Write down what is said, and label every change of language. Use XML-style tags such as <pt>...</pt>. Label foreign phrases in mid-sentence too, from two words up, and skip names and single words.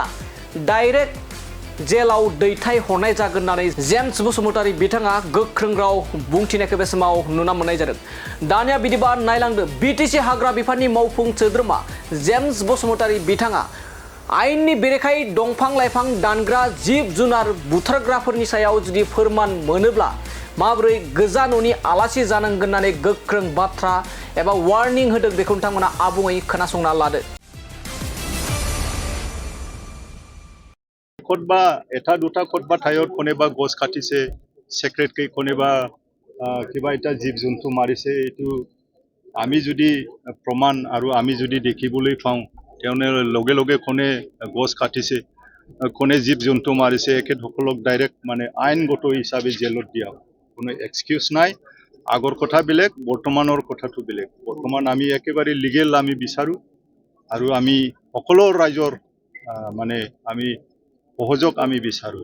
<brx>डाइरेक्ट जेलाव दैथायहरनाय जागोन होननानै जेम्स बसुमतारी बिथाङा गोख्रों राव बुंथिनायखौ बे समाव नुना मोननाय जादों दानिया बिदिबा नायलांदो बिटिसि हाग्रा बिफाननि मावफुं सोद्रोमा जेम्स बसुमतारी बिथाङा आयेननि बेरेखायै दंफां लाइफां दानग्रा जिब जुनार बुथारग्राफोरनि सायाव जुदि फोरमान मोनोब्ला माबोरै गोजा न'नि आलासि जानांगोन होननानै गोख्रों बाथ्रा एबा वार्निं होदों बेखौ नोंथांमोना आबुङै खोनासंना लादो</brx> <as>ক'ৰবা এটা দুটা ক'ৰবাত ঠাইত কোনোবা গছ কাটিছে সেক্ৰেটকৈ কোনোবা কিবা এটা জীৱ জন্তু মাৰিছে এইটো আমি যদি প্ৰমাণ আৰু আমি যদি দেখিবলৈ পাওঁ তেওঁনে লগে লগে কোনে গছ কাটিছে কোনে জীৱ জন্তু মাৰিছে এখেতসকলক ডাইৰেক্ট মানে আইনগত হিচাপে জেলত দিয়া কোনো এক্সকিউজ নাই আগৰ কথা বেলেগ বৰ্তমানৰ কথাটো বেলেগ বৰ্তমান আমি একেবাৰে লিগেল আমি বিচাৰোঁ আৰু আমি সকলো ৰাইজৰ মানে আমি সহযোগ আমি বিচাৰোঁ</as>